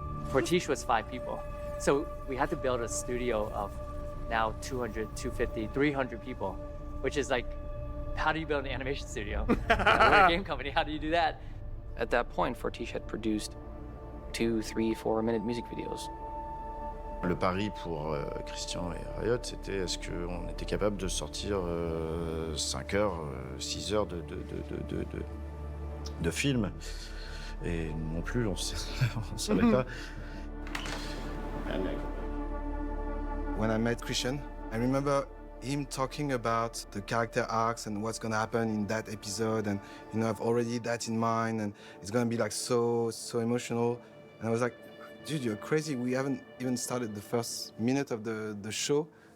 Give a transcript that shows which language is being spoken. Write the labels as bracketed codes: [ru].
[en] Fortiche was 5 people, so we had to build a studio of now 200, 250, 300 people, which is like, how do you build an animation studio? We're a game company, how do you do that? At that point, Fortiche had produced 2, 3, 4 minute music videos. [fr] Le pari pour Christian et Riot, c'était est-ce qu'on était capable de sortir 5 heures, 6 heures de film. Et non plus, on ne savait pas. [en] When I met Christian, I remember him talking about the character arcs and what's gonna happen in that episode, and you know, I've already that in mind, and it's gonna be like so emotional. And I was like, dude, you're crazy. We haven't even started the first minute of the show.